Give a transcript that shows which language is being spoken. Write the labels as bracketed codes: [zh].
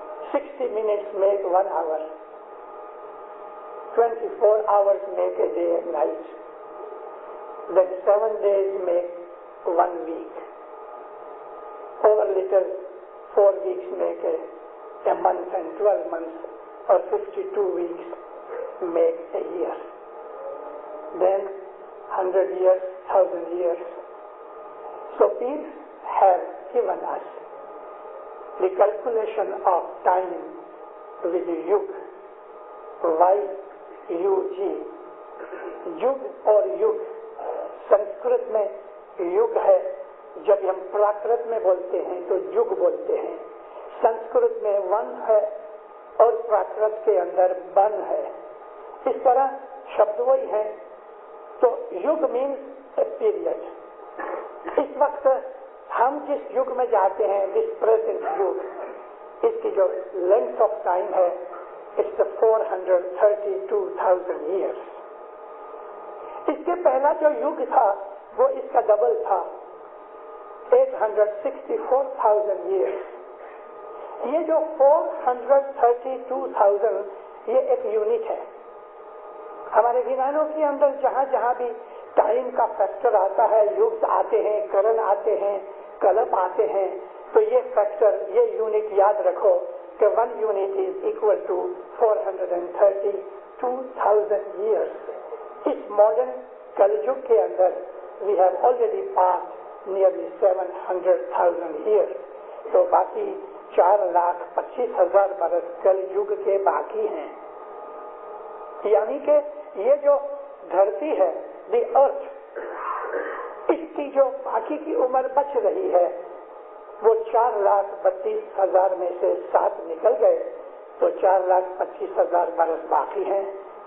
[en] 60 minutes make 1 hour, 24 hours make a day and night, then 7 days make 1 week, over little 4 weeks make a month, and 12 months or 52 weeks make a year, then 100 years, 1000 years. So peers have given us the calculation of time with YUG, Y-U-G, [hi] युग और युग, संस्कृत में युग है, जब हम प्राकृत में बोलते हैं तो युग बोलते हैं। संस्कृत में वन है और प्राकृत के अंदर बन है, इस तरह शब्द वही है। तो युग [en] Means a period. [hi] इस वक्त हम जिस युग में जाते हैं, [en] this present [hi] युग, इसकी जो लेंथ ऑफ टाइम है, [en] It's 432,000 years। [hi] इसके पहला जो युग था वो इसका डबल था, 864,000 years। ये जो 432,000 ये एक यूनिट है। हमारे विज्ञानों के अंदर जहां जहां भी टाइम का फैक्टर आता है, युग आते हैं, करण आते हैं, कल्प आते हैं, तो ये फैक्टर, ये यूनिट याद रखो कि [en] 1 unit is equal to 432,000 years। [hi] इस मॉडर्न कलयुग के अंदर [en] we have already passed nearly 700,000 years। [hi] तो बाकी 4,25,000 बरस कलयुग के बाकी हैं। यानी कि ये जो धरती है, दी अर्थ, इसकी जो बाकी की उम्र बच रही है वो 4,32,000 में से 7 निकल गए, तो 4,25,000 बरस बाकी हैं।